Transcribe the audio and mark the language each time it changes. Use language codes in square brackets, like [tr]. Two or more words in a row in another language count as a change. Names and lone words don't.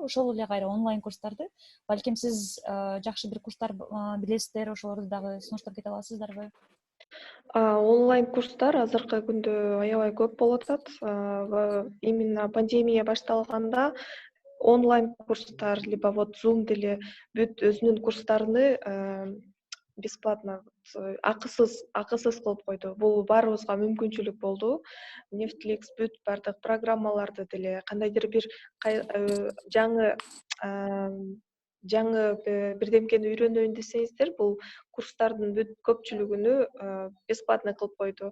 [ky] Ошол эле кайра онлайн курстарды. Балким сиз жакшы бир курстар билесиздер, ошолорду дагы сунуштап кете аласыздарбы? Онлайн курстар азыркы күндө аябай көп болуп атат. Именно пандемия башталганда онлайн курстар [ru] либо вот [ky] Zoom деле бүт өзүнүн курстарыны бесплатно, акысыз кылып койду. Бул баарыбызга мүмкүнчүлүк болду. Netflix бүт бардык программаларды деле кандайдыр бир жаңы жаңы бирдемкени үйрөнөйүн десеңиздер, бул курстардын бүт көпчүлүгүнү бесплатно кылып койду.